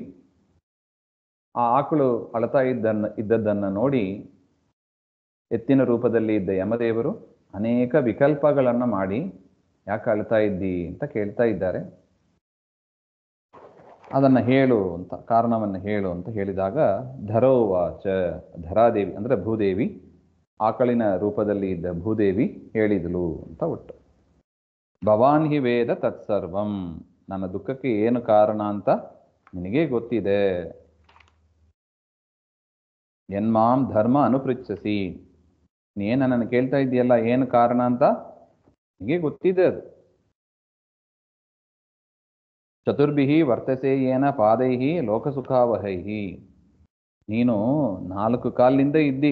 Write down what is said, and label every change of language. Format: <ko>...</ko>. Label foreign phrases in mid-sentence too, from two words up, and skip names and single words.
<kn>ಆ ಆಕಳು ಅಳತಾ ಇದ್ದದ್ದನ್ನು ನೋಡಿ ಎತ್ತಿನ ರೂಪದಲ್ಲಿ ಇದ್ದ ಯಮದೇವರು ಅನೇಕ ವಿಕಲ್ಪಗಳನ್ನು ಮಾಡಿ ಯಾಕೆ ಅಳ್ತಾ ಇದ್ದಿ ಅಂತ ಕೇಳ್ತಾ ಇದ್ದಾರೆ. ಅದನ್ನು ಹೇಳು ಅಂತ, ಕಾರಣವನ್ನು ಹೇಳು ಅಂತ ಹೇಳಿದಾಗ ಧರೋವಾಚ, ಧರಾದೇವಿ ಅಂದರೆ ಭೂದೇವಿ, ಆಕಳಿನ ರೂಪದಲ್ಲಿ ಇದ್ದ ಭೂದೇವಿ ಹೇಳಿದಳು ಅಂತ ಒಟ್ಟು.</kn> <sa>ಭವಾನ್ ಹಿ ವೇದ ತತ್ಸರ್ವಂ,</sa> <kn>ನನ್ನ ದುಃಖಕ್ಕೆ ಏನು ಕಾರಣ ಅಂತ ನಿನಗೇ ಗೊತ್ತಿದೆ.</kn> <sa>ಯನ್ಮಾಂ ಧರ್ಮ ಅನುಪೃಚ್ಛಸಿ,</sa> <kn>ನೀನು ನನ್ನನ್ನು ಕೇಳ್ತಾ ಇದೆಯಲ್ಲ ಏನು ಕಾರಣ ಅಂತ ನಿನಗೆ ಗೊತ್ತಿದೆ.</kn> <sa>ಅದು ಚತುರ್ಭಿಃ ವರ್ತಸೆ ಯೇನ ಪಾದೈಃ ಲೋಕಸುಖಾವಹೈಃ,</sa> <kn>ನೀನು 4 ಕಾಲಿನಿಂದ ಇದ್ದಿ.</kn>